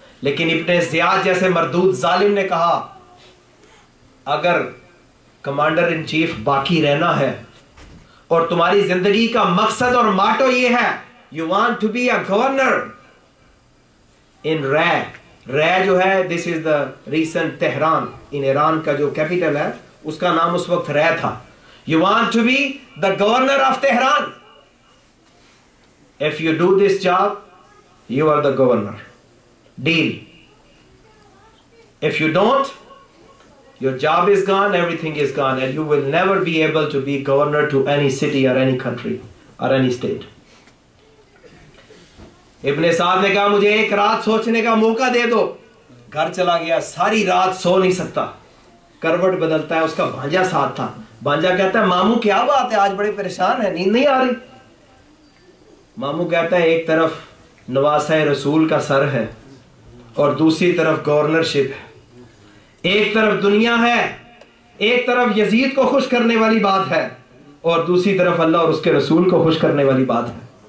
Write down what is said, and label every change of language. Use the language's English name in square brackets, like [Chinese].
[Urdu] لیکن ابن زیاد جیسے مردود ظالم نے کہا اگر کمانڈر ان چیف باقی رہنا ہے اور تمہاری زندگی کا مقصد اور ماٹو یہ ہے [English] you want to be a governor in Ray, [Urdu] Ray جو ہے [English] this is the recent Tehran in [Urdu] Iran کا جو کیپیٹل ہے, اس کا نام اس وقت رے تھا. [English] You want to be the governor of Tehran, if you do this job you are the governor, deal. If you don't, your job is gone, everything is gone, and you will never be able to be governor to any city or any country or any state. [Urdu] ابن سعد نے کہا مجھے ایک رات سوچنے کا موقع دے دو. گھر چلا گیا, ساری رات سو نہیں سکتا, کروٹ بدلتا ہے. اس کا بھانجا ساتھ تھا, بھانجا کہتا ہے ماموں کیا بات ہے, آج بڑے پریشان ہے, نیند نہیں آ رہی. ماموں کہتا ہے ایک طرف نواسہ رسول کا سر ہے اور دوسری طرف گورنرشپ ہے, ایک طرف دنیا ہے, ایک طرف یزید کو خوش کرنے والی بات ہے, اور دوسری طرف اللہ اور اس کے رسول کو خوش کرنے والی بات ہے.